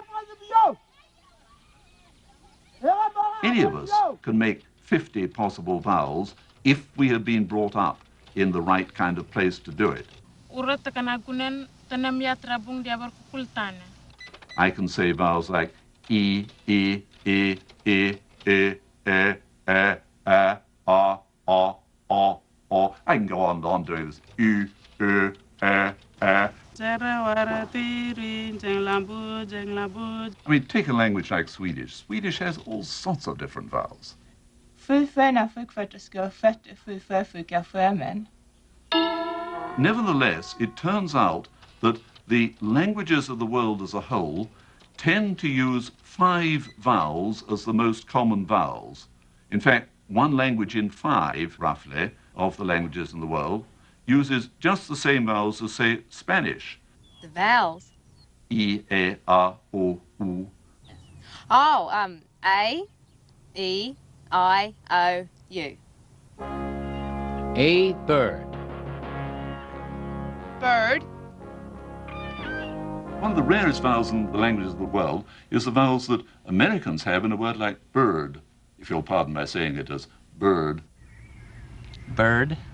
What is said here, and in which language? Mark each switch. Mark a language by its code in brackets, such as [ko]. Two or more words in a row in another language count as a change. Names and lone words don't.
[en] Any of us can make 50 possible vowels if we have been brought up in the right kind of place to do it. I can say vowels like E, E, E, E, E, E, E, A, O. I can go on doing this. U, U, E, E. I mean, take a language like Swedish. Swedish has all sorts of different vowels. Nevertheless, it turns out that the languages of the world as a whole tend to use 5 vowels as the most common vowels. In fact, 1 language in 5, roughly, of the languages in the world uses just the same vowels as, say, Spanish. The vowels? E, E, A, O, U. Oh, A, E, I, O, U. A, bird. Bird. One of the rarest vowels in the languages of the world is the vowels that Americans have in a word like bird, if you'll pardon my saying it as bird. Bird?